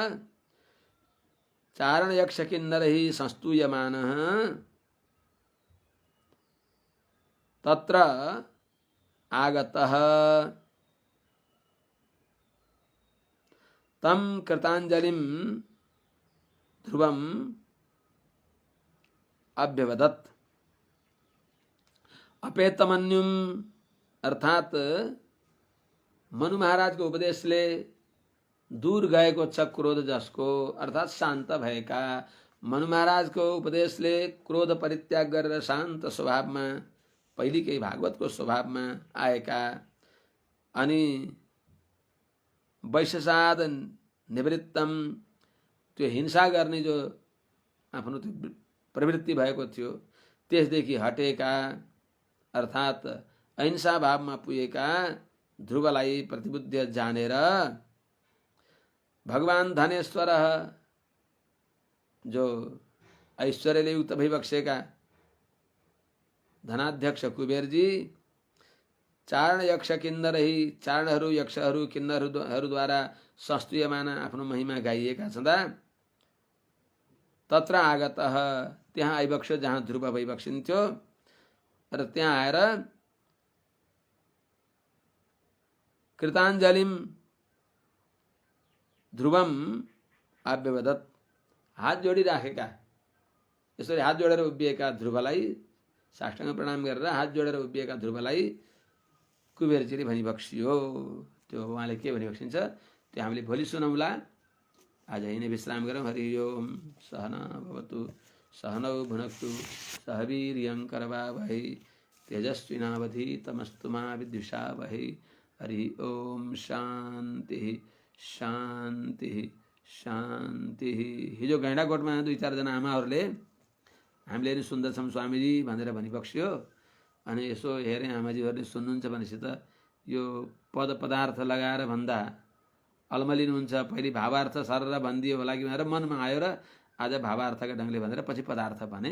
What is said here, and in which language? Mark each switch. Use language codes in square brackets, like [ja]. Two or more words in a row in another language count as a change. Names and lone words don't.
[sa] चारण यक्ष किन्नरैः संस्तूयमानः तत्र आगतः तं कृताञ्जलिं ध्रुवं अभ्यवदत्। [ne] अपेतमन्युम अर्थात मनु महाराजको उपदेशले दूर गएको छ क्रोध जसको अर्थात शान्त भएका मनु महाराजको उपदेशले क्रोध परित्याग गरेर शान्त स्वभावमा पहिलेकै भागवतको स्वभावमा आएका अनि [sa] वैशसाद निवृत्तम [ne] त्यो हिंसा गर्ने जो आफ्नो त्यो प्रवृत्ति भएको थियो त्यसदेखि हटेका अर्थात अहिंसा भावमा पुगेका ध्रुवलाई प्रतिबुद्ध जानेर भगवान धनेश्वर जो ऐश्वर्यले युक्त भइबक्सेका धनाध्यक्ष कुबेरजी [sa] चारण यक्ष किन्नरही [ne] चारणहरू यक्षहरू किन्नरहरूद्वारा संस्तूयमान आफ्नो महिमा गाइएका छँदा [sa] तत्र आगतः [ne] त्यहाँ आइबक्स्यो जहाँ ध्रुव भइबक्सिन्थ्यो र त्यहाँ आएर [sa] कृताञ्जलिम ध्रुवम अव्यवदत, [ne] हात जोडिराखेका, यसरी हात जोडेर उभिएका ध्रुवलाई साष्टाङ्ग प्रणाम गरेर हात जोडेर उभिएका ध्रुवलाई कुबेरजीले भनिबक्सियो। त्यो उहाँले के भनिबक्सिन्छ त्यो हामीले भोलि सुनौँला। आज यहीँ नै विश्राम गरौँ। [sa] हरि ओम। सहना भवतु सहनौ भुनक्तु सह वीर्यं करवावहै तेजस्विनावधीतमस्तु मा विद्विषावहै। हरि ओम। शान्ति शान्ति शान्ति। [ne] हिजो गैँडाकोटमा 2-4 जना आमाहरूले हामीले नि सुन्दैछौँ स्वामीजी भनेर भनिबक्स्यो। अनि यसो हेरेँ आमाजीहरूले सुन्नुहुन्छ भनेपछि त यो पद पदार्थ लगाएर भन्दा अल्मलिनुहुन्छ। पहिले भावार्थ सरर भनिदियो होला कि भनेर मनमा आयो र आज भावार्थका ढङ्गले भनेर पछि पदार्थ भने।